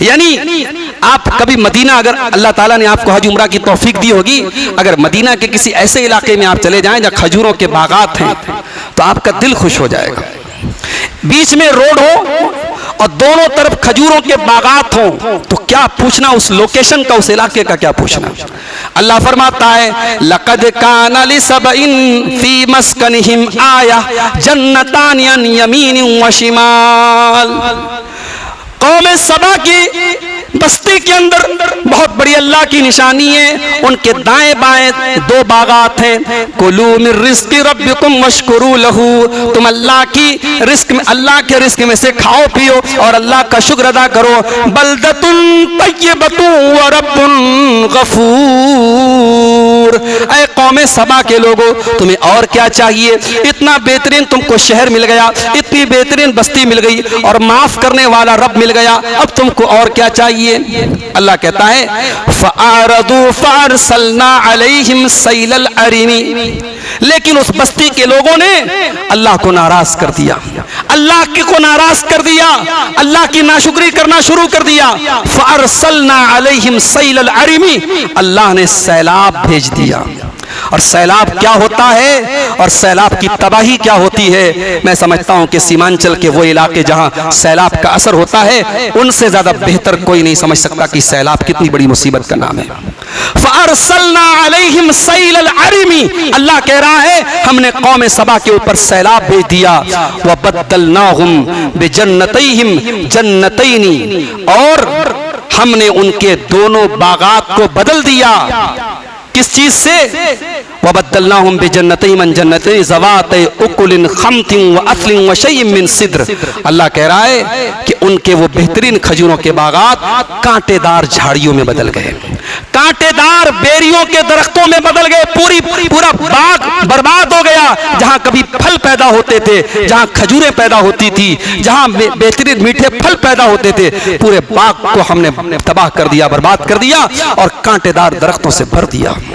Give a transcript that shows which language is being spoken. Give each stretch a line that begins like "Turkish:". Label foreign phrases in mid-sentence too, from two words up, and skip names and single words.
Hindi: यानी आप कभी मदीना, अगर अल्लाह ताला ने आपको हज उम्रा की तौफीक दी होगी, अगर मदीना के किसी ऐसे इलाके में आप चले जाएं जहां खजूरों के बागात हैं, तो आपका दिल खुश हो जाएगा। बीच में रोड हो और दोनों तरफ खजूरों के बागात हो, तो क्या पूछना उस लोकेशन का, उस इलाके का क्या पूछना। अल्लाह फरमाता है,
Arabic: لقد كان لسبإ في مسكنهم آية جنتان عن يمين و شمال.
Hindi: कौम सबा की बस्ती के अंदर बहुत बड़ी अल्लाह की निशानी है। उनके दाएं बाएं दो बागात हैं।
Arabic: كلوا من رزق ربكم واشكروا له,
Hindi: तुम अल्लाह की रिस्क में, अल्लाह के रिस्क में से खाओ पियो और अल्लाह का शुक्र अदा करो।
Arabic: بلدة طيبة و رب غفور.
Hindi: ऐ कौम सबा के लोगों, तुम्हें और क्या चाहिए। इतना बेहतरीन तुमको शहर मिल गया, इतनी बेहतरीन बस्ती मिल गई और माफ करने वाला रब मिल गया, अब तुमको और क्या चाहिए। अल्लाह कहता है,
Arabic: فأعرضوا فأرسلنا عليهم سيل العرم.
Hindi: लेकिन उस बस्ती के लोगों ने अल्लाह को नाराज कर दिया, अल्लाह को नाराज कर दिया, अल्लाह की नाशुक्री करना शुरू कर दिया।
Arabic: فأرسلنا عليهم سيل العرم,
Hindi: अल्लाह ने सैलाब भेज दिया। और सैलाब क्या होता है और सैलाब की तबाही क्या होती है, मैं समझता हूं कि सीमांचल के वो इलाके जहां सैलाब का असर होता है, उनसे ज्यादा बेहतर कोई नहीं समझ सकता कि सैलाब कितनी बड़ी मुसीबत का नाम है।
Arabic: فأرسلنا عليهم سيل العرم,
Hindi: अल्लाह कह रहा है हमने कौम सबा के ऊपर सैलाब भेज दिया।
Arabic: و بدلناهم بجنتيهم جنتين,
Hindi: और हमने उनके दोनों बागात को बदल दिया। किस चीज से।
Arabic: وبدلناهم بجنتيهم عن جنتين ذواتي أكل خمط و أثل و شيء من سدر.
Hindi: अल्लाह कह रहा है कि उनके वो बेहतरीन खजूरों के बागात कांटेदार झाड़ियों में बदल गए, कांटेदार बेरियों के दरख्तों में बदल गए। पूरा बाग बर्बाद हो गया। जहां कभी फल पैदा होते थे, जहां खजूरें पैदा होती थी, जहां बेहतरीन मीठे फल पैदा होते थे, पूरे बाग को हमने तबाह कर दिया, बर्बाद कर दिया और कांटेदार दरख्तों से भर दिया।